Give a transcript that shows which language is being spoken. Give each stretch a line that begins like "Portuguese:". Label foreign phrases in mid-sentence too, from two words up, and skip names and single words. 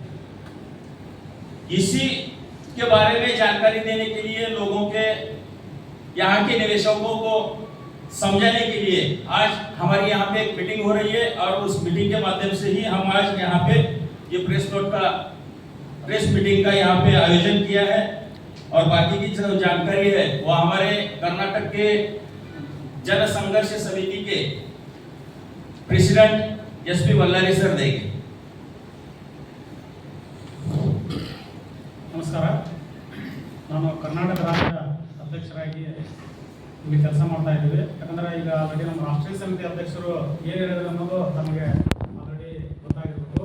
Hindi: इसी के बारे में जानकारी देने के लिए, लोगों के, यहाँ के निवेशकों को समझाने के लिए आज हमारी यहाँ पे एक मीटिंग हो रही है और उस मीटिंग के माध्यम से ही हम आज यहाँ पे ये
English: press meeting
Hindi: का यहाँ पे आयोजन किया है। और बाकी की जो जानकारी है वो हमारे कर्नाटक के जन संघर्ष समिति के प्रेसिडेंट एसपी वल्लारी सर देंगे।
Kannada: ನಮಸ್ಕಾರ, ನಾನು ಕರ್ನಾಟಕ ರಾಜ್ಯ ಅಧ್ಯಕ್ಷರಾಗಿ ಇಲ್ಲಿ ಕೆಲಸ ಮಾಡ್ತಾ ಇದ್ದೀವಿ. ಯಾಕಂದರೆ ಈಗ ಆಲ್ರೆಡಿ ನಮ್ಮ ರಾಷ್ಟ್ರೀಯ ಸಮಿತಿ ಅಧ್ಯಕ್ಷರು ಏನು ಹೇಳಿದ್ರು ಅನ್ನೋದು ನಮಗೆ ಆಲ್ರೆಡಿ ಗೊತ್ತಾಗಿರ್ಬೋದು.